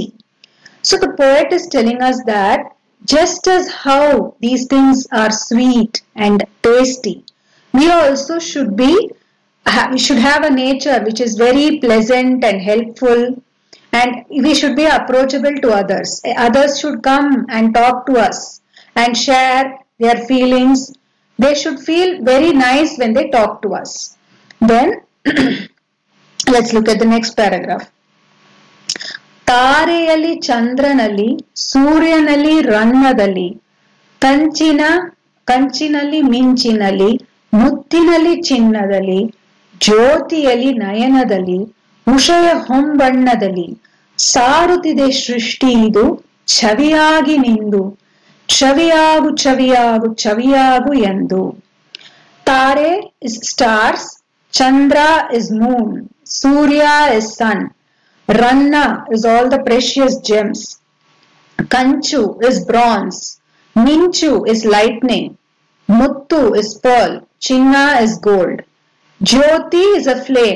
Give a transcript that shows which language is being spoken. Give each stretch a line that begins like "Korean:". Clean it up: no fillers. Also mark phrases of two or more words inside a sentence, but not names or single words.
English: So the poet is telling us that just as how these things are sweet and tasty, we also we should have a nature which is very pleasant and helpful, and we should be approachable to others. Others should come and talk to us and share their feelings. They should feel very nice when they talk to us. Then let's look at the next paragraph.
Kannada: ತಾರೆಯಲ್ಲಿ ಚಂದ್ರನಲ್ಲಿ ಸೂರ್ಯನಲ್ಲಿ ರನ್ನದಲ್ಲಿ ಕಂಚಿನಲ್ಲಿ ಮಿಂಚಿನಲ್ಲಿ ಮುತ್ತಿನಲ್ಲಿ ಚಿನ್ನದಲ್ಲಿ ಜ್ಯೋತಿಯಲ್ಲಿ ನಯನದಲ್ಲಿ ಉಷಯ ಹೊಂಬಣ್ಣದಲ್ಲಿ ಸಾರುತ್ತಿದೆ ಸೃಷ್ಟಿ ಇದು ಛವಿಯಾಗಿ ನಿಂದು ಛವಿಯಾಗು ಛವಿಯಾಗು ಛವಿಯಾಗು ಎಂದು.
English: Tare is stars, Chandra is moon, Surya is sun, Ranna is all the precious gems, Kanchu is bronze, Minchu is lightning, Muttu is pearl, Chinna is gold, Jyoti is a flame.